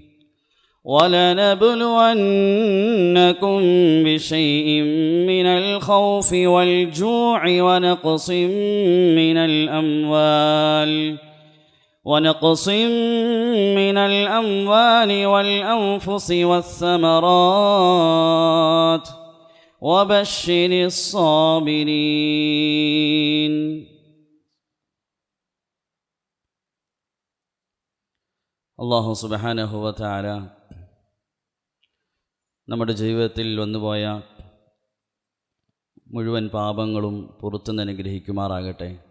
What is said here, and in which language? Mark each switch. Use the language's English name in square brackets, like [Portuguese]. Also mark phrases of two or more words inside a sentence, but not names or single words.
[Arabic] ولنبلونكم بشيء من الخوف والجوع ونقص من الأموال والأنفس والثمرات وبشر الصابرين. [Malayalam] അല്ലാഹു [Arabic] سبحانه وتعالى [Malayalam] നമ്മുടെ ജീവിതത്തിൽ വന്നുപോയ മുഴുവൻ പാപങ്ങളും പുറത്തുനിന്ന് അനുഗ്രഹിക്കുമാറാകട്ടെ.